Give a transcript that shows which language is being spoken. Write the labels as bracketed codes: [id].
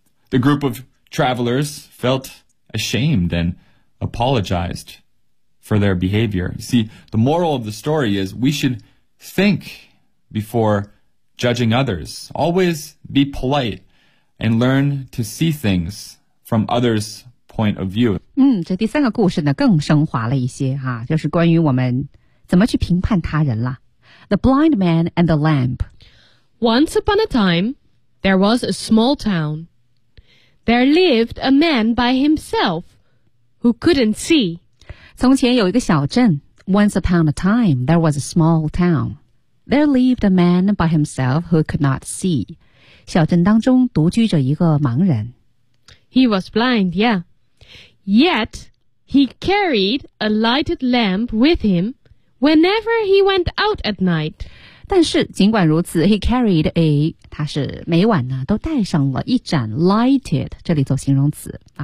[en] The group of travelers felt ashamed and apologized for their behavior. You see, the moral of the story is we should think before judging others. Always be polite. And learn to see things from others' point of view. [zh] 嗯，这第三个故事呢更升华了一些哈，就是关于我们怎么去评判他人了。 [en] The blind man and the lamp. Once upon a time, there was a small town. There lived a man by himself who couldn't see. [zh] 从前有一个小镇。 [en] Once upon a time, there was a small town. There lived a man by himself who could not see. [zh] 小镇当中独居着一个盲人。 [en] He was blind, yeah. Yet, he carried a lighted lamp with him whenever he went out at night. [zh] 但是尽管如此 , [en] he carried a, [zh] 他是每晚呢都带上了一盏 [en] lighted, [zh] 这里做形容词、啊